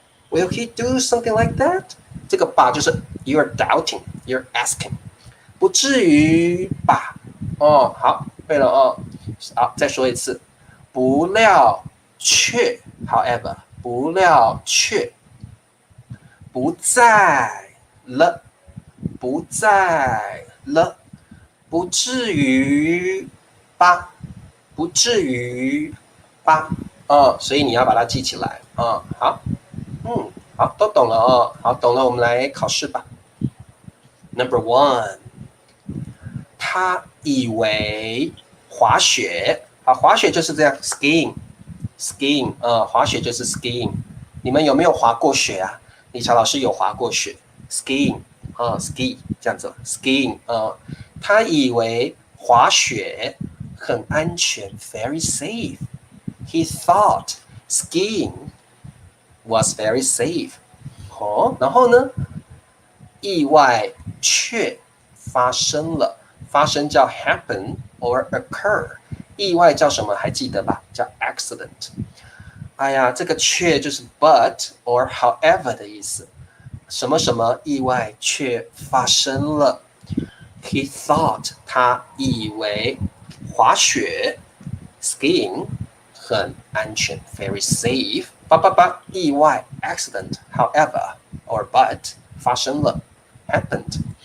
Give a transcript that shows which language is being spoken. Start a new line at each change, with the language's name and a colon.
English: Will he do something like that?
Chinese: 这个就是
English: You're doubting, you're asking.
Chinese: 不至于吧？好，对了好，再说一次，不料却 ，however， 不料却不在了，不在了，不至于吧？不至于吧？所以你要把它记起来好，好，都懂了好，懂了，我们来考试吧。 Number 1。他以为滑雪好，滑雪就是这样 ，skiing，滑雪就是 skiing。你们有没有滑过雪啊？李乔老师有滑过雪 ，skiing，ski 这样子 ，skiing，他以为滑雪很安全 ，
English: very safe。 He thought skiing was very safe。
Chinese: 然后呢，意外却发生了，发生叫
English: happen or occur，
Chinese: 意外叫什么？还记得吧？叫 accident。哎呀，这个却就是
English: but or however
Chinese: 的意思。什么什么意外却发生了。
English: He thought
Chinese: 他以为滑雪
English: skiing
Chinese: 很安全
English: very safe。意外 accident however or but
Chinese: 发生了
English: happened。